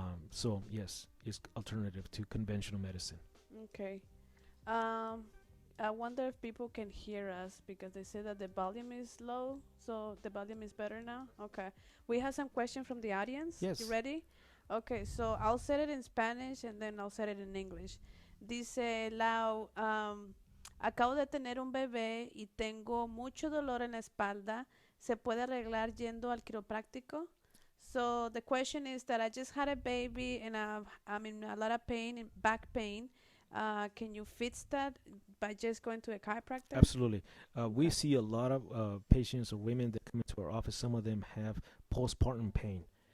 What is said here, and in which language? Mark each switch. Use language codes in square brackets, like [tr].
[en] So yes, it's alternative to conventional medicine. Okay. I wonder if people can hear us because they say that the volume is low. So the volume is better now? Okay. We have some questions from the audience. Yes. You ready? Okay, so I'll say it in Spanish and then I'll say it in English. [es] Dice Lau, acabo de tener un bebé y tengo mucho dolor en la espalda. ¿Se puede arreglar yendo al quiropráctico? [en] So the question is that I just had a baby and I'm in a lot of pain, back pain. Can you fix that by just going to a chiropractor? Absolutely. We see a lot of patients or women that come into our office. Some of them have postpartum pain.